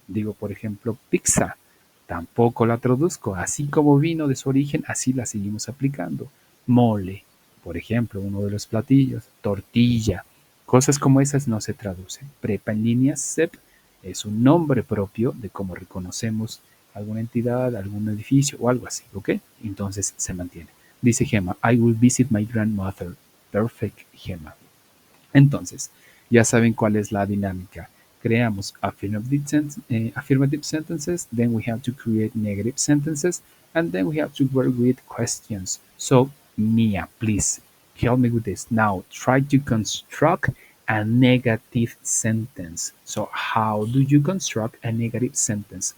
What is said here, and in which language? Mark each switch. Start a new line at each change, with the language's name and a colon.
Spanish: Digo, por ejemplo, pizza, tampoco la traduzco, así como vino de su origen, así la seguimos aplicando. Mole, por ejemplo, uno de los platillos, tortilla, cosas como esas no se traducen. Prepa en línea CEP es un nombre propio de cómo reconocemos alguna entidad, algún edificio o algo así, ¿ok? Entonces se mantiene. Dice
English: Gemma, I will visit my grandmother. Perfect, Gemma.
Spanish: Entonces, ya saben cuál es la dinámica. Creamos
English: affirmative sentences, then we have to create negative sentences, and then we have to work with questions. So, Mia, please help me with this. Now, try to construct a negative sentence. So, how do you construct a negative sentence?